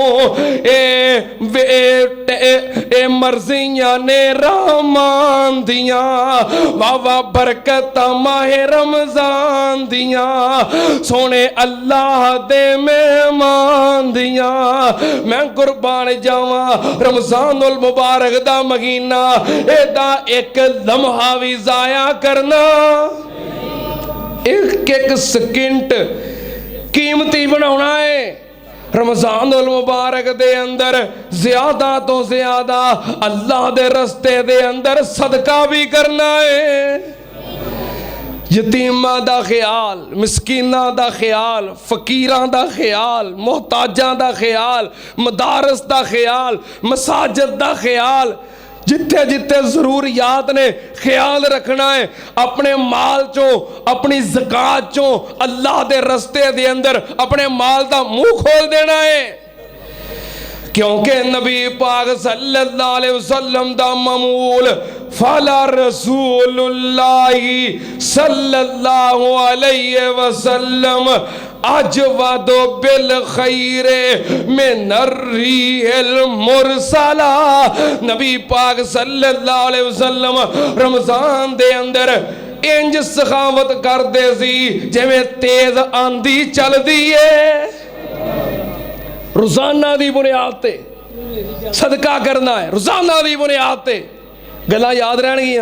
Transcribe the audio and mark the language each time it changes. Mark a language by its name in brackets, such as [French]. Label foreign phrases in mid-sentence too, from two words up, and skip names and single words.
[Punjabi] اے مرضیاں نے رحمان دیاں، واہ واہ برکت ماہ رمضان دیاں، سونے اللہ دے مہمان دیاں. میں قربان جاواں، رمضان المبارک دا مہینہ، ایدا اک لمحہ وی ضائع کرنا، اک اک سیکنڈ قیمتی بنانا ہے. رمضان المبارک دے اندر زیادہ توں زیادہ اللہ دے رستے دے اندر صدقہ وی کرنا ہے. یتیماں دا خیال، مسکیناں دا خیال، فقیراں دا خیال، محتاجاں دا خیال، مدارس دا خیال، مساجد دا خیال، جتھے جتھے ضروریات نے خیال رکھنا ہے. اپنے مال چوں، اپنی زکات چوں اللہ دے رستے دے اندر اپنے مال دا منہ کھول دینا ہے، کیونکہ نبی پاک [Arabic] صلى الله عليه وسلم [Punjabi] دا معمول [Arabic] فلرسول الله صلى الله عليه وسلم أجود بالخير من الريح المرسلة. [Punjabi] نبی پاک [Arabic] صلى الله عليه وسلم [Punjabi] رمضان دے اندر اینج سخاوت کردے سی جیویں تیز آندھی چلدی ہے. روزانہ دی بنیاد تے صدقہ کرنا ہے، روزانہ دی بنیاد تے گلاں یاد رہن گیاں.